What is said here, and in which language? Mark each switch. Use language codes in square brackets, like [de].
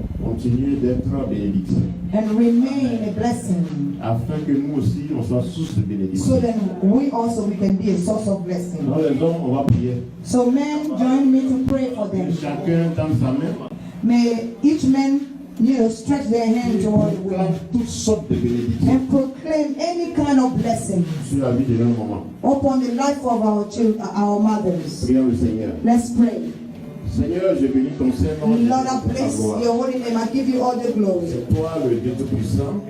[fr] Continuez d'être bénédiction. [en] And remain a blessing. [fr] Afin que nous aussi, on soit source de bénédiction. [en] So then we can be a source of blessing. [fr] Dans les hommes, on va prier. [en] So men, join me to pray for them. [fr] Chacun dans sa main. [en] May each man, stretch their hand toward the wind. [fr] Toutes sortes de bénédictions. [en] And proclaim any kind of blessing [fr] Sur la vie de nos mamans. [en] upon the life of our children, our mothers. [fr] Prions le Seigneur. [en] Let's pray. [fr] Seigneur, je bénis ton Saint-Nom. [en] Lord, I bless your holy name. I give you all the glory. [fr] C'est toi le Dieu Tout-Puissant.